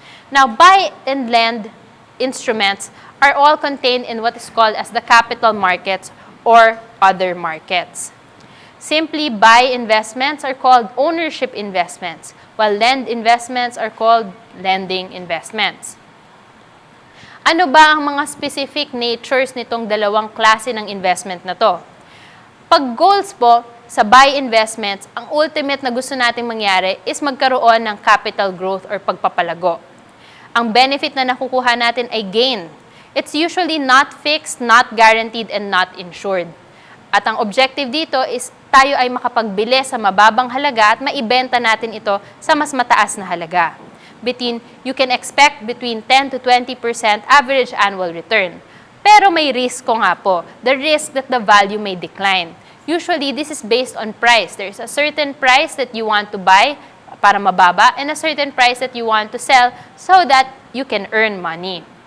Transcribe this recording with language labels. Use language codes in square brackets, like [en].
[en] Now, buy and lend instruments are all contained in what is called as the capital markets or other markets. Simply, buy investments are called ownership investments, while lend investments are called lending investments. [tl] Ano ba ang mga specific natures nitong dalawang klase ng investment na to? Pag goals po, sa buy investments, ang ultimate na gusto nating mangyari is magkaroon ng capital growth or pagpapalago. Ang benefit na nakukuha natin ay gain. [en] It's usually not fixed, not guaranteed, and not insured. [tl] At ang objective dito is tayo ay makapagbili sa mababang halaga at maibenta natin ito sa mas mataas na halaga. [en] You can expect between 10 to 20% average annual return. [tl] Pero may risk ko nga po, [en] the risk that the value may decline. Usually, this is based on price. There's a certain price that you want to buy [tl] para mababa [en] and a certain price that you want to sell so that you can earn money.